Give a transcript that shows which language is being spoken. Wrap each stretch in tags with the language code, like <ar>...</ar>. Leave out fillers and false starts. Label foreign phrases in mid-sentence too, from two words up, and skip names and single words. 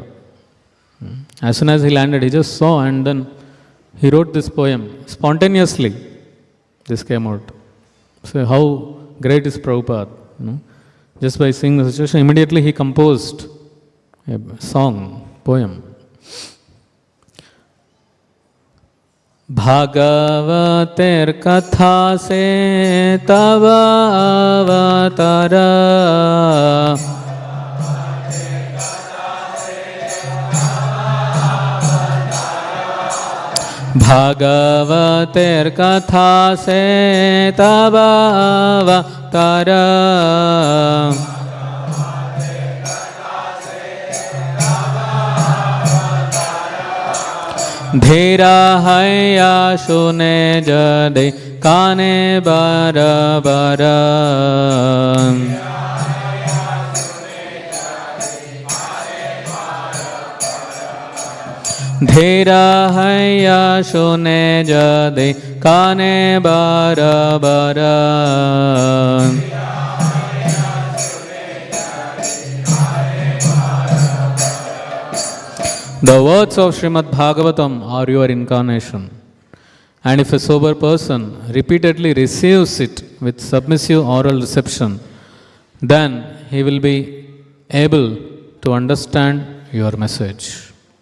<en>As soon as he landed, he just saw and then he wrote this poem. Spontaneously, this came out. So how great is Prabhupada? Just by seeing the situation, immediately he composed a song, poem.</en> <bn>ভাগবতের কথা সে তব অবতার. ভাগবতের কথা সে তব অবতার. ধীর হয় শুনে যদি কানে বার বার. ধীর হয় শুনে যদি কানে বার বার.</bn> <en>The words of Śrīmad-Bhāgavatam are your incarnation. And if a sober person repeatedly receives it with submissive oral reception, then he will be able to understand your message.</en>